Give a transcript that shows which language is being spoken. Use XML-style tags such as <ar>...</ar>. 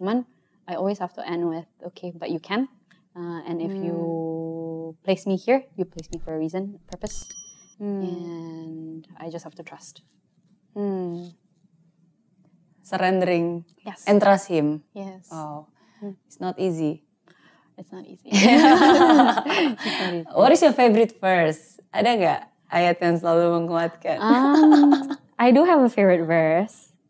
<id>Cuman</id> <en>I always have to end with okay, but you can. And if you place me here, you place me for a reason, purpose, and I just have to trust. Surrendering and trust Him. Yes. Oh, it's not easy. It's not easy. What is your favorite verse?</en> <id>Ada nggak ayat yang selalu menguatkan?</id> <en>I do have a favorite verse.</en>